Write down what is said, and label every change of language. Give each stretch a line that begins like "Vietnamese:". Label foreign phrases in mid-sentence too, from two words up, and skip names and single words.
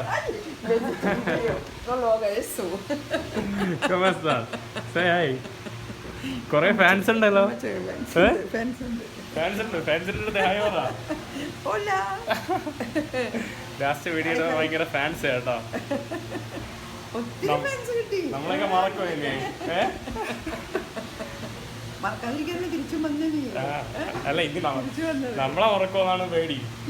Spanish: No lo haga eso. ¿Cómo estás?
English: Say hi.
Malayalam: കുറേ ഫാൻസ് ഉണ്ടല്ലോ. ഫാൻസിൻ്റെ അടുത്ത് ഹായ് പറ.
English: last videoയുടെ
Malayalam: ഭയങ്കര ഫാൻസ് കേട്ടോ. നമ്മളൊക്കെ മറക്കോ ഇനി? അല്ല ഇനി നമ്മളെ മറക്കോന്നാണ് പേടി.